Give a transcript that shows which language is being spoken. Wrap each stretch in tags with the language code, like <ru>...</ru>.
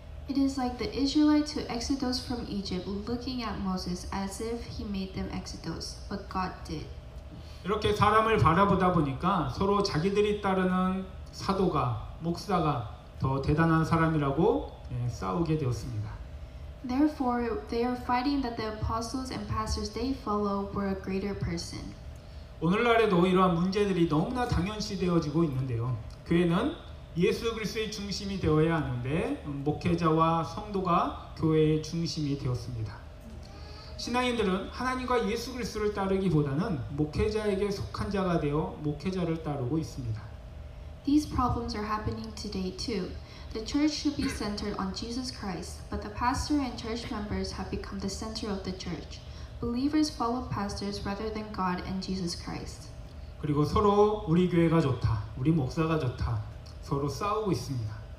<en>It is like the Israelites who exodus from Egypt looking at Moses as if he made them exodus, but God did.</en> <ko>이렇게 사람을 바라보다 보니까 서로 자기들이 따르는 사도가, 목사가 더 대단한 사람이라고 싸우게 되었습니다.</ko> <en>Therefore, they are fighting that the apostles and pastors they follow were a greater person.</en> <ko>오늘날에도 이러한 문제들이 너무나 당연시되어지고 있는데요. 교회는 예수 그리스도의 중심이 되어야 하는데 목회자와 성도가 교회의 중심이 되었습니다. 신앙인들은 하나님과 예수 그리스도를 따르기보다는 목회자에게 속한 자가 되어 목회자를 따르고 있습니다.</ko> <en>These problems are happening today too. The church should be centered on Jesus Christ, but the pastor and church members have become the center of the church. Believers follow pastors rather than God and Jesus Christ.</en> <ko>그리고 서로 우리 교회가 좋다, 우리 목사가 좋다, 서로 싸우고 있습니다.</ko>